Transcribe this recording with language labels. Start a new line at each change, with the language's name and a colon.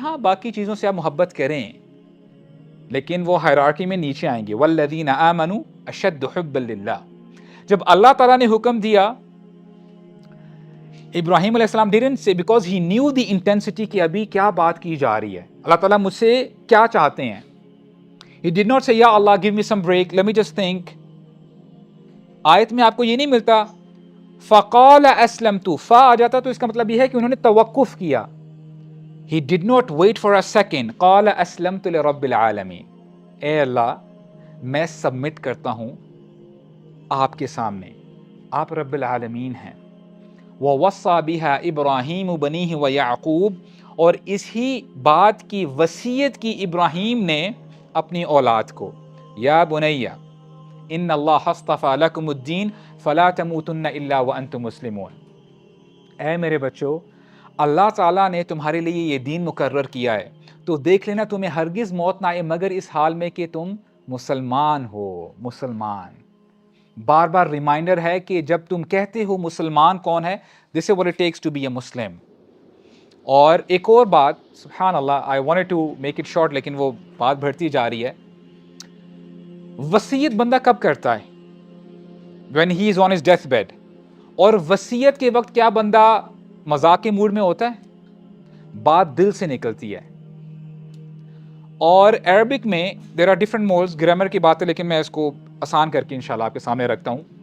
Urdu: ہاں باقی چیزوں سے آپ محبت کریں لیکن وہ ہائرارکی میں نیچے آئیں گے.
Arabic: والذین آمنوا اشد حبا للہ.
Urdu: جب اللہ تعالیٰ نے حکم دیا, ابراہیم علیہ السلام
English: didn't say because he knew the intensity
Urdu: کہ ابھی کیا بات کی جا رہی ہے, اللہ تعالیٰ مجھ سے کیا چاہتے ہیں.
English: He did not say یا اللہ give me some break, let me just think.
Urdu: آیت میں آپ کو یہ نہیں ملتا
Arabic: فقال اسلمت,
Urdu: فا آ جاتا تو اس کا مطلب یہ ہے کہ انہوں نے توقف کیا.
English: He did not wait for a second.
Arabic: قال اسلمت لرب العالمین.
Urdu: اے اللہ میں سبمٹ کرتا ہوں آپ کے سامنے, آپ رب العالمین ہیں.
Arabic: وَوَصَّى بِهَا إِبْرَاهِيمُ بَنِيهِ وَيَعْقُوبُ.
Urdu: اور اسی بات کی وصیت کی ابراہیم نے اپنی اولاد کو,
Arabic: یا بنیا ان اللہ اصطفى لکم الدین فلا تموتن الا وانتم مسلمون.
Urdu: اے میرے بچوں, اللہ تعالیٰ نے تمہارے لیے یہ دین مقرر کیا ہے تو دیکھ لینا تمہیں ہرگز موت نہ آئے مگر اس حال میں کہ تم مسلمان ہو. مسلمان بار بار ریمائنڈر ہے کہ جب تم کہتے ہو مسلمان کون ہے,
English: This is what it takes to be a Muslim.
Urdu: اور ایک اور بات, سبحان اللہ,
English: I wanted to make it short
Urdu: لیکن وہ بات بڑھتی جا رہی ہے. وصیت بندہ کب کرتا ہے؟
English: when he is on his death bed.
Urdu: اور وصیت کے وقت کیا بندہ مذاق کے موڈ میں ہوتا ہے؟ بات دل سے نکلتی ہے. اور عربک میں
English: there are different moods,
Urdu: grammar کی بات ہے لیکن میں اس کو آسان کر کے انشاءاللہ آپ کے سامنے رکھتا ہوں.